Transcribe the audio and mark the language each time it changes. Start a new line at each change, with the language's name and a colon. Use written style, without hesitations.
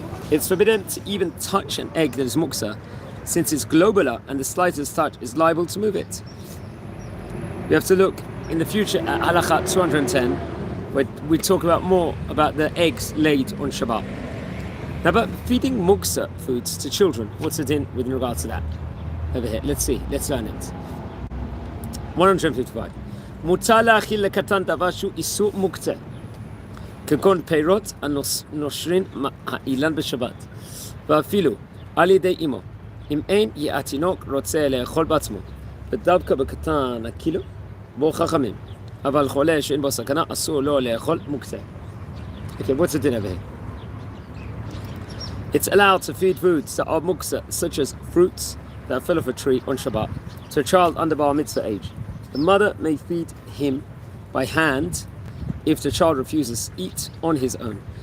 English: It's forbidden to even touch an egg that is muksa, since it's globular and the slightest touch is liable to move it. We have to look in the future at halacha 210, where we talk about more about the eggs laid on Shabbat. Now, about feeding muksa foods to children, what's the din with regard to that? Over here, let's learn it. 155.
Hebrew: מותר להאכיל לקטן דבר שהוא איסור מוקצה, כגון פירות הנושרים האילן בשבת, ואפילו על ידי אמו, אם אין התינוק רוצה לאכול בעצמו, ודווקא בקטן הקילו, בו חכמים, אבל חולה שאין בו סכנה, אסור לו לאכול מוקצה.
English: Okay, what's the din over here? It's allowed to feed foods that are muksa, such as fruits that fell off a tree on Shabbat, to a child under bar mitzvah age. The mother may feed him by hand if the child refuses to eat on his own.